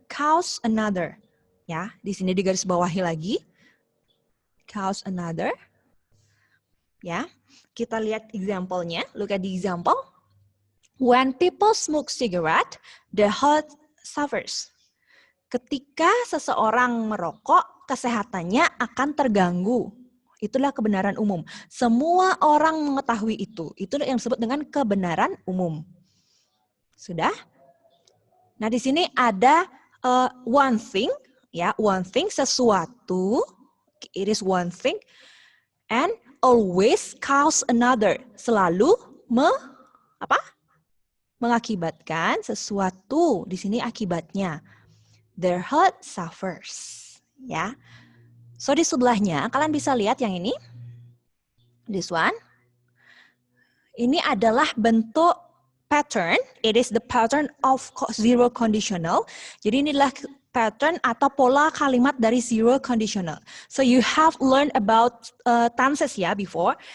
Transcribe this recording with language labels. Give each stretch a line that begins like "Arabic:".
English: Cause another.
Indonesian: Ya, di sini digaris bawahi lagi. Cause another. Ya, kita lihat example-nya.
English: Look at the example. When people smoke cigarette, the health suffers.
Indonesian: Ketika seseorang merokok, kesehatannya akan terganggu. Itulah kebenaran umum. Semua orang mengetahui itu. Itu yang disebut dengan kebenaran umum. Sudah? Nah, di sini ada
English: one thing, one thing,
Indonesian: sesuatu.
English: It is one thing, and always cause another.
Indonesian: Selalu mengakibatkan sesuatu. Di sini akibatnya.
English: Their heart suffers.
Indonesian: Ya. So di sebelahnya kalian bisa lihat yang ini.
English: This one.
Indonesian: Ini adalah bentuk pattern.
English: It is the pattern of zero conditional.
Indonesian: Jadi inilah pattern atau pola kalimat dari zero conditional.
English: So you have learned about tenses ya before.